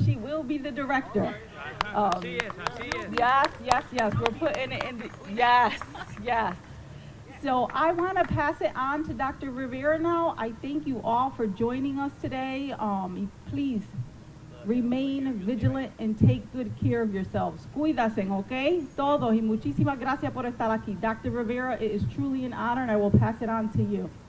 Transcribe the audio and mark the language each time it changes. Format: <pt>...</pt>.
<en>She will be the director. Yes, yes, yes. We're putting it in the, yes, yes. So I want to pass it on to Dr. Rivera now. I thank you all for joining us today. Please remain vigilant and take good care of yourselves.</en> <es>Cuídense, ¿ok? Todos, y muchísimas gracias por estar aquí.</es> <en>Dr. Rivera, it is truly an honor, and I will pass it on to you.</en>